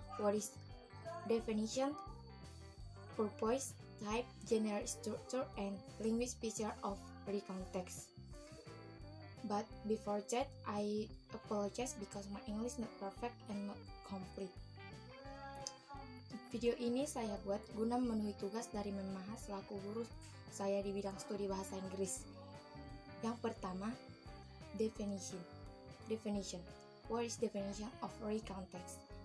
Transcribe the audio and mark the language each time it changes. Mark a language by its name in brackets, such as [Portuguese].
[English] What is definition, purpose, type, general structure, and linguistic feature of recontext. But before that, I apologize because my English not perfect and not complete. [Indonesian] Video ini saya buat guna memenuhi tugas dari Menmaha selaku guru saya di bidang studi bahasa Inggris. Yang pertama, definition. [English] What is definition of recontext?